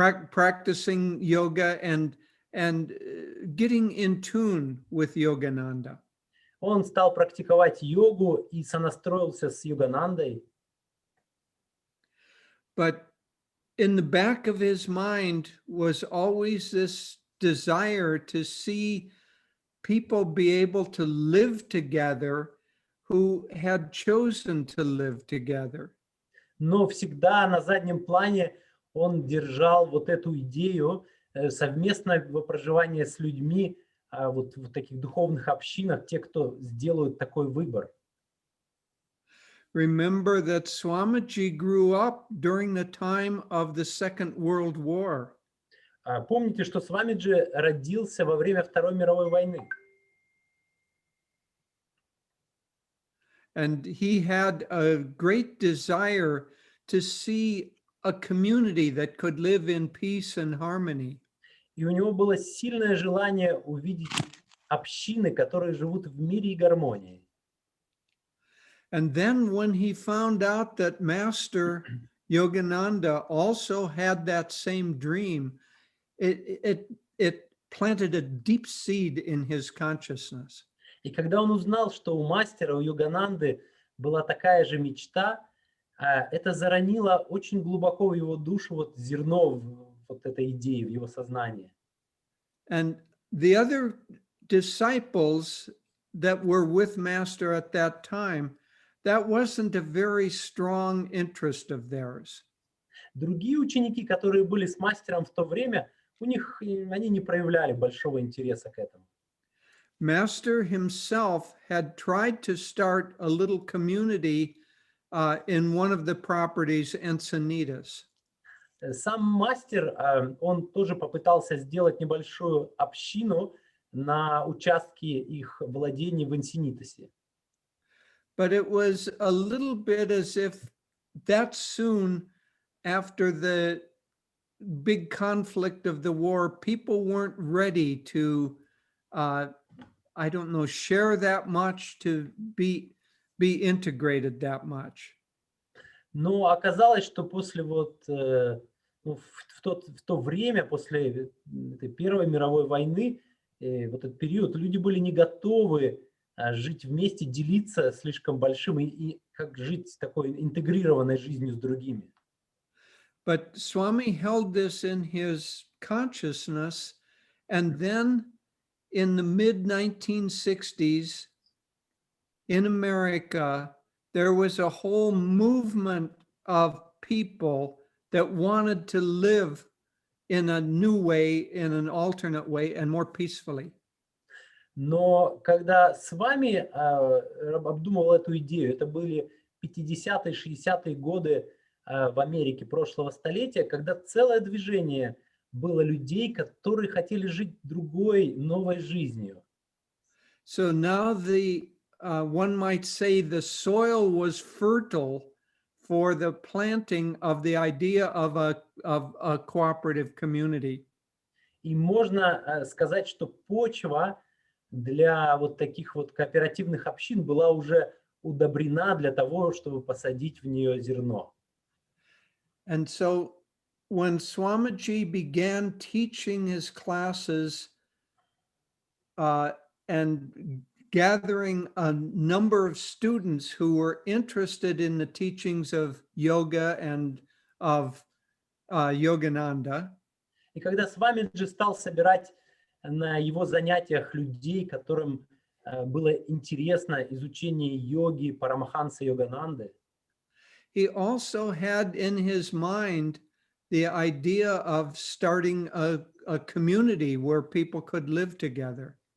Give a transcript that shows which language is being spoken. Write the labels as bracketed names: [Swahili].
[English] practicing yoga and getting in tune with Yogananda. [Russian] Он стал практиковать йогу и сонастроился с Йоганандой. [English] But in the back of his mind was always this desire to see people be able to live together who had chosen to live together. [Russian] Но всегда на заднем плане он держал вот эту идею совместного проживания с людьми вот в таких духовных общинах, те, кто сделают такой выбор. [English] Remember that Swamiji grew up during the time of the Second World War. [Russian] Помните, что Свамиджи родился во время Второй мировой войны. [English] And he had a great desire to see a community that could live in peace and harmony. [Russian] И у него было сильное желание увидеть общины, которые живут в мире и гармонии. [English] And then when he found out that Master Yogananda also had that same dream, it planted a deep seed in his consciousness. [Russian] И когда он узнал, что у мастера, у Йогананды была такая же мечта, это заронило очень глубоко в его душу вот зерно вот этой идеи, в его сознание. [English] And the other disciples that were with Master at that time, that wasn't a very strong interest of theirs. [Russian] Другие ученики, которые были с мастером в то время, они не проявляли большого интереса к этому. [English] Master himself had tried to start a little community in one of the properties Encinitas. [Russian] Сам мастер, он тоже попытался сделать небольшую общину на участке их владений в Энсинитосе. [English] But it was a little bit as if that soon after the big conflict of the war, people weren't ready to, I don't know, share that much, to be integrated that much. [Russian] Но оказалось, что после вот в то время, после этой Первой мировой войны, вот этот период, люди были не готовы жить вместе, делиться слишком большим и как жить такой интегрированной жизнью с другими. [English] But Swami held this in his consciousness, and then in the mid-1960s in America, there was a whole movement of people that wanted to live in a new way, in an alternate way, and more peacefully. [Russian] Но когда с вами обдумывал эту идею, это были 50-е, 60-е годы в Америке прошлого столетия, когда целое движение было людей, которые хотели жить другой, новой жизнью. [English] So now one might say the soil was fertile for the planting of the idea of a cooperative community. [Russian] И можно сказать, что почва для вот таких вот кооперативных общин была уже удобрена для того, чтобы посадить в нее зерно. [English] And so when Swamiji began teaching his classes and gathering a number of students who were interested in the teachings of yoga and of Yogananda, [Russian] и когда Свамиджи стал собирать на его занятиях людей, которым было интересно изучение йоги Парамаханса Йогананды, [English] he also had in his mind the idea of starting a community where people could live together.